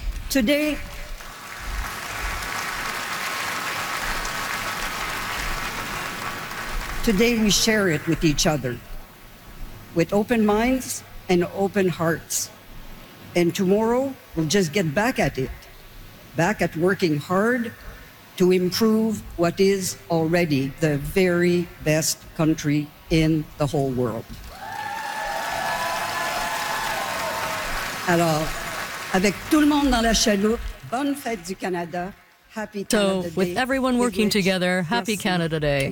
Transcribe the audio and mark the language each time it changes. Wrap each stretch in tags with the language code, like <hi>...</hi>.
<en>Today, today we share it with each other, with open minds and open hearts. And tomorrow we'll just get back at it, back at working hard to improve what is already the very best country in the whole world.</en> <fr>Alors, avec tout le monde dans la chaloupe, bonne fête du Canada,</fr> <en>happy Canada Day. So, with everyone working together, happy Canada Day.</en>